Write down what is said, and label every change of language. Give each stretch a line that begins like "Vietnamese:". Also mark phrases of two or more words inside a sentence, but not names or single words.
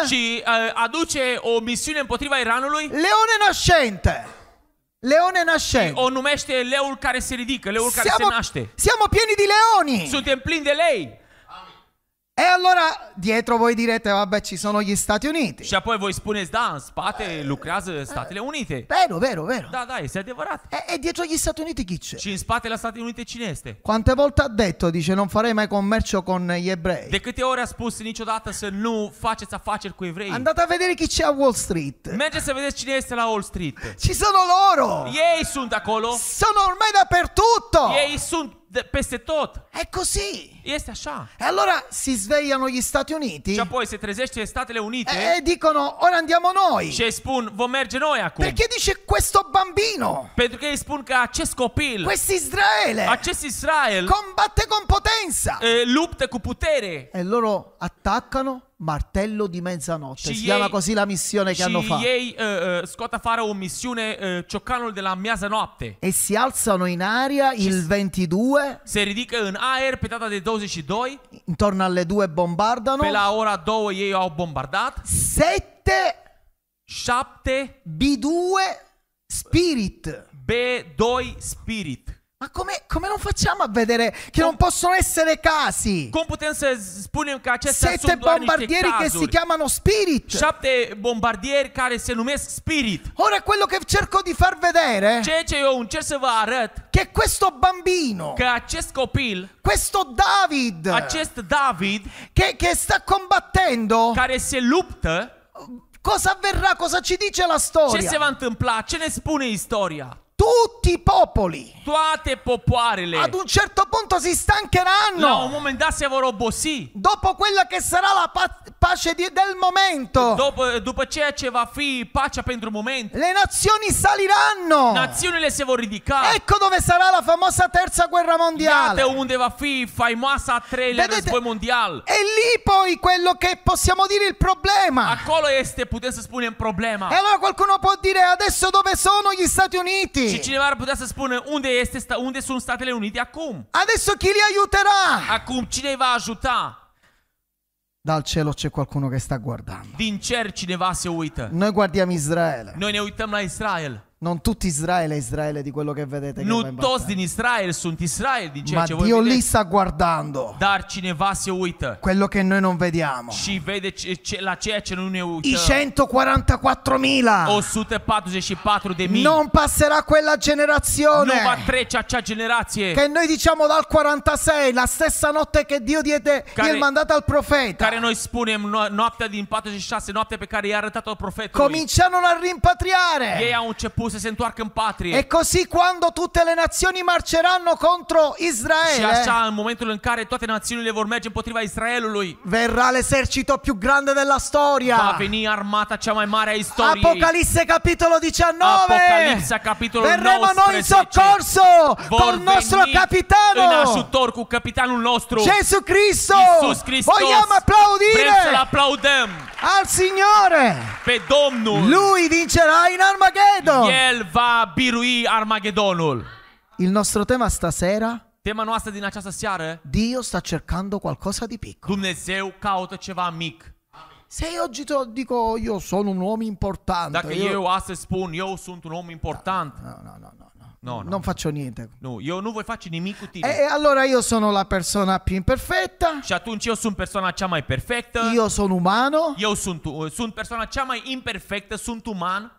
Romanian: Și aduce o misiune împotriva Iranului.
Italian: Leone nascente. Leone nascente.
Romanian: O numește leul care se ridică, leul care se naște.
Italian: Siamo pieni di leoni.
Romanian: Suntem plini de lei.
Italian: E allora dietro voi direte, vabbè, ci sono gli Stati Uniti.
Romanian: Și apoi voi spuneți, da, în spate lucrează Statele Unite.
Italian: Vero.
Romanian: Da, este adevărat.
Italian: E dietro gli Stati Uniti chi c'è?
Romanian: Și în spatele Statele Unite cine este?
Italian: Quante volte ha detto, dice, non farei mai commercio con gli ebrei.
Romanian: De câte ori a spus niciodată să nu faceți afaceri cu evrei?
Italian: Andate a vedere chi c'è a Wall Street.
Romanian: Mergeți să vedeți cine este la Wall Street.
Italian: Ci sono loro.
Romanian: Ei sunt acolo.
Italian: Sono ormai dappertutto.
Romanian: Ei sunt peste tot.
Italian: È così.
Romanian: Este așa.
Italian: E allora si svegliano gli Stati Uniti.
Romanian: Și apoi se trezește Statele Unite.
Italian: E dicono, ora andiamo noi.
Romanian: Și ei spun, vom merge noi acum.
Italian: Perché dice questo bambino.
Romanian: Pentru că ei spun că acest copil,
Italian: Questo Israele.
Romanian: acest Israel,
Italian: Combatte con potenza.
Romanian: luptă cu putere.
Italian: E loro attaccano martello di mezzanotte.
Romanian: Și
Italian: Si chiama
Romanian: ei-
Italian: così la missione che hanno
Romanian: Și
Italian: fatto.
Romanian: ei scot afară o misiune, ciocanul de la miază noapte.
Italian: E si alzano in aria il 22.
Romanian: Se ridică în aer pe data de 22.
Italian: Intorno alle 2 bombardano.
Romanian: Pe la ora 2 ei au bombardat.
Italian: 7 B2 Spirit.
Romanian: B2 Spirit.
Italian: Ma come non facciamo a vedere che non possono essere casi?
Romanian: Cum putem să spunem că acestea
Italian: 7
Romanian: sunt doar niște
Italian: bombardieri che si
Romanian: cazuri?
Italian: chiamano Spirit.
Romanian: 7 bombardieri care se numesc Spirit.
Italian: Ora quello che cerco di far vedere
Romanian: Ceea ce eu încerc să vă arăt,
Italian: che questo bambino,
Romanian: că acest copil,
Italian: questo David,
Romanian: acest David,
Italian: che sta combattendo,
Romanian: care se luptă,
Italian: cosa avverrà? Cosa ci dice la
Romanian: ce
Italian: storia?
Romanian: se va întâmpla? Ce ne spune istoria?
Italian: Tutti i popoli
Romanian: Toate popoarele
Italian: ad un certo punto si
Romanian: la un
Italian: stancheranno
Romanian: moment dat se vor obosi.
Italian: dopo quella che sarà la pace del momento.
Romanian: După ceea ce va fi pacea pentru moment,
Italian: Le nazioni saliranno.
Romanian: națiunile se vor ridica.
Italian: Ecco dove sarà la famosa terza guerra mondiale.
Romanian: Iată unde va fi faimoasa a treilea
Italian: Vedete?
Romanian: război mondial.
Italian: E lì poi quello che possiamo dire il problema.
Romanian: Acolo este, putem să spunem, problema.
Italian: E allora qualcuno può dire adesso dove sono gli Stati Uniti?
Romanian: Și cineva ar putea să spună unde sunt Statele Unite acum?
Italian: Adesso chi li aiuterà?
Romanian: Acum cine îi va ajuta?
Italian: Dal cielo c'è qualcuno che sta guardando.
Romanian: Din cer cineva se uită.
Italian: Noi guardiamo Israele.
Romanian: Noi ne uităm la Israel.
Italian: Non tutto Israele è Israele di quello che vedete che va
Romanian: Nu
Italian: in
Romanian: toți
Italian: battaglia.
Romanian: din Israel sunt Israel, din ceea
Italian: Ma
Romanian: ce voi
Italian: Dio lì
Romanian: vedeți.
Italian: sta guardando
Romanian: Dar cineva se uită
Italian: quello che noi non vediamo.
Romanian: și vede la ceea ce nu ne
Italian: I
Romanian: uităm.
Italian: 144.000.
Romanian: 144.000.
Italian: Non passerà quella
Romanian: Nu
Italian: generazione
Romanian: va trece acea generație
Italian: che noi diciamo dal 46, la stessa notte che Dio diede il mandato al profeta.
Romanian: care noi spunem noaptea din 46, noaptea pe care i-a arătat-o profetului.
Italian: Cominciano a rimpatriare.
Romanian: Ei au început să se întoarcă în patrie.
Italian: E così quando tutte le nazioni marceranno contro
Romanian: Și
Italian: Israele,
Romanian: așa, în momentul în care toate națiunile vor merge împotriva Israelului,
Italian: verrà l'esercito più grande della
Romanian: va
Italian: storia.
Romanian: veni armata cea mai mare a istoriei.
Italian: Apocalisse capitolo 19.
Romanian: Apocalipsa, capitolul
Italian: Verremo
Romanian: 19.
Italian: noi in soccorso
Romanian: Vor
Italian: col nostro
Romanian: veni în
Italian: capitano
Romanian: ajutor cu capitanul nostru,
Italian: Gesù Cristo.
Romanian: Iisus Hristos.
Italian: Vogliamo
Romanian: Vrem să-L
Italian: applaudire
Romanian: aplaudăm
Italian: al Signore.
Romanian: pe Domnul.
Italian: Lui vincerà in Armageddon.
Romanian: El va birui Armagedonul.
Italian: Il nostro tema stasera:
Romanian: Tema noastră din această seară:
Italian: Dio sta cercando qualcosa di piccolo.
Romanian: Dumnezeu caută ceva mic.
Italian: Se io oggi dico io sono un uomo importante,
Romanian: Dacă eu astăzi spun eu sunt un om important,
Italian: no.
Romanian: No,
Italian: non faccio niente.
Romanian: Nu, eu nu voi face nimic cu tine.
Italian: E allora io sono la persona più imperfetta,
Romanian: Și atunci eu sunt persoana cea mai perfectă.
Italian: io sono umano,
Romanian: Eu sunt persoana cea mai imperfectă, sunt uman.